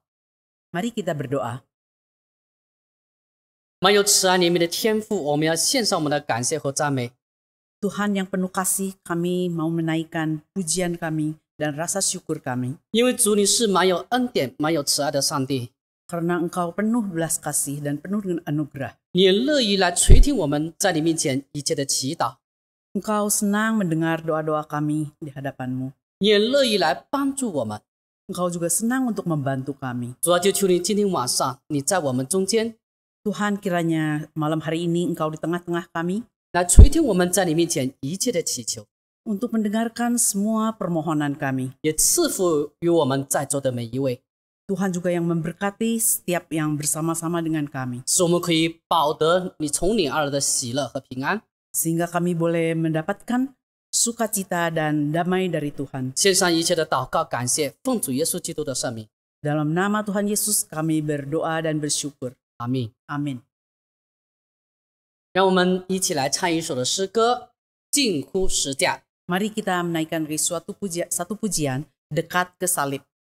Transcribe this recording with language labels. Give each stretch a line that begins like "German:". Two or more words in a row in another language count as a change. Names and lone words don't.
Indonesian: Mari kita berdoa.
Chinese: 满有慈爱怜悯的天父，我们要献上我们的感谢和赞美。
Indonesian: Tuhan yang penuh kasih, kami mau menaikkan pujian kami dan rasa syukur kami.
Chinese: 因为主你是满有恩典、满有慈爱的上帝，
Indonesian: Karena Engkau penuh belas kasih dan penuh dengan anugerah.
Chinese: 你也乐意来垂听我们在你面前一切的祈祷，
Indonesian: Engkau senang mendengar doa-doa kami di hadapan-Mu.
Chinese: 你也乐意来帮助我们。
Indonesian: Engkau juga senang untuk membantu kami.
Chinese: 主啊，就求你今天晚上你在我们中间，
Indonesian: Tuhan, kiranya malam hari ini Engkau di tengah-tengah kami
Chinese: 来垂听我们在你面前一切的祈求，
Indonesian: untuk mendengarkan semua permohonan kami.
Chinese: 也赐福于我们在座的每一位，
Indonesian: Tuhan juga yang memberkati setiap yang bersama-sama dengan kami.
Chinese: 使我们可以保得你从你而来的喜乐和平安。
Indonesian: Sehingga kami boleh mendapatkan sukacita dan damai dari Tuhan.
Chinese: 献上一切的祷告感谢，奉主耶稣基督的圣名，
Indonesian: Dalam nama Tuhan Yesus kami berdoa dan bersyukur.
Chinese: 阿们。
Indonesian: Amin.
Chinese: 让我们一起来唱一首的诗歌，近乎十架。
Indonesian: Mari kita menaikkan satu pujian, dekat ke salib.